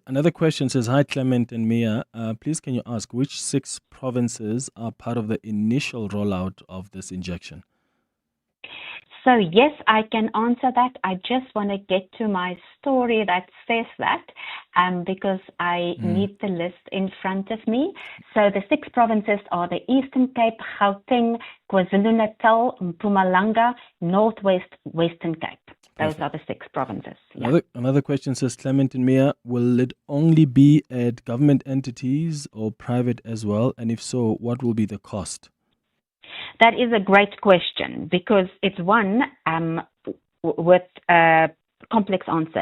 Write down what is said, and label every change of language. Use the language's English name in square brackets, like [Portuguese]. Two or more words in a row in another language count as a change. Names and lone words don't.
[English] Another question says, hi, Clement and Mia. Please, can you ask which 6 provinces are part of the initial rollout of this injection? So yes, I can answer that. I just want to get to my story that says that because I need the list in front of me. So the 6 provinces are the Eastern Cape, Gauteng, KwaZulu-Natal, Mpumalanga, Northwest, Western Cape. Those are the 6 provinces. Yeah. Another question says, Clement and Mia, will it only be at government entities or private as well? And if so, what will be the cost? That is a great question because it's one with a complex answer.